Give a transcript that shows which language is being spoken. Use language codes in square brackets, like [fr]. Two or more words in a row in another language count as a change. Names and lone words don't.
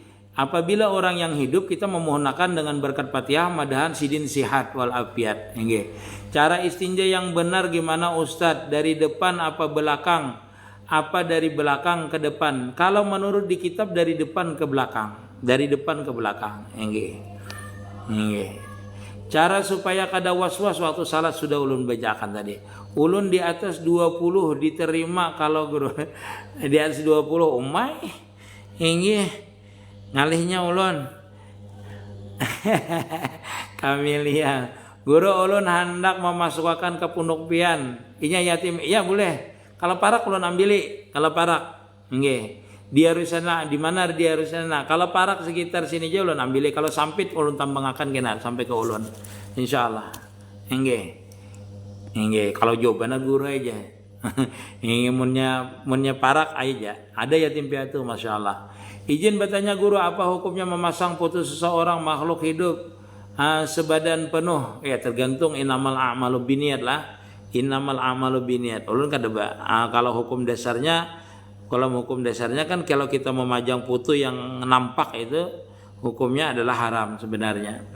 [id] Apabila orang yang hidup kita memohonkan dengan berkat Fatihah mudahan sidin sihat [ar] wal afiat. [id] Cara istinja yang benar gimana Ustadz? Dari depan apa belakang? Apa dari belakang ke depan? Kalau menurut di kitab dari depan ke belakang. [bjn] Dari depan ke belakang. Cara supaya kada was-was waktu salat sudah ulun bacakan tadi. Ulun di atas 20 diterima kalau guru. Di atas 20 umai. Ngalihnya ulun. [id] Kami lihat. [bjn] Guru ulun hendak memasukkan ke pondok pian. Inya yatim. Iya boleh. Kalau parak ulun ambili. Kalau parak. [id] Dia harus sana, di mana dia harus sana. [bjn] Kalau parak sekitar sini aja ulun ambil. Kalau sampit ulun tambangkan kena sampai ke ulun. Insyaallah. [id] Kalau jawabannya guru aja. [bjn] munnya parak aja. Ada yatim piatu, masya Allah. [id] Izin bertanya guru, apa hukumnya memasang foto seseorang makhluk hidup sebadan penuh? Ya tergantung [ar] innamal a'malu binniyat lah. Innamal a'malu binniyat. [id] Ulun kada kalau hukum dasarnya. Kalau hukum dasarnya kan kalau kita memajang foto yang nampak itu hukumnya adalah haram sebenarnya.